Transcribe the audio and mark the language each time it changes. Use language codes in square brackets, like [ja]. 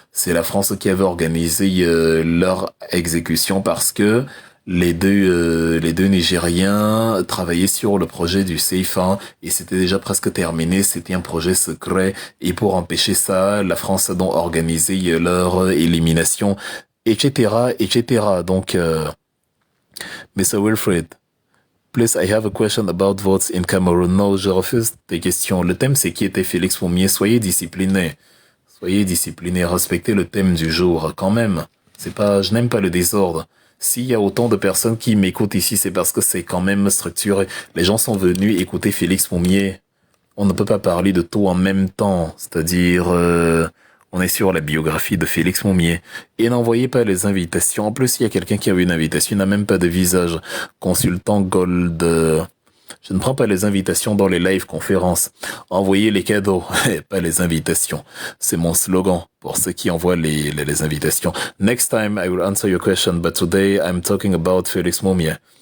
[fr] C'est la France qui avait organisé leur exécution parce que les deux Nigériens travaillaient sur le projet du CFA et c'était déjà presque terminé. C'était un projet secret et pour empêcher ça, la France a donc organisé leur élimination, etc., etc. Donc, Mr. [en] Wilfred, please, I have a question about votes in Cameroon. [fr] No, je refuse tes questions. Le thème, c'est qui était Félix Moumier. Soyez disciplinés. Soyez disciplinés. Respectez le thème du jour, quand même. Je n'aime pas le désordre. S'il y a autant de personnes qui m'écoutent ici, c'est parce que c'est quand même structuré. Les gens sont venus écouter Félix Moumier. On ne peut pas parler de tout en même temps. C'est-à-dire, on est sur la biographie de Félix Moumier. Et n'envoyez pas les invitations. En plus, il y a quelqu'un qui a eu une invitation, il n'a même pas de visage. Consultant Gold. Je ne prends pas les invitations dans les live conférences. Envoyez les cadeaux, pas les invitations. C'est mon slogan pour ceux qui envoient les invitations. [en] Next time, I will answer your question, but today I'm talking about Félix Moumier.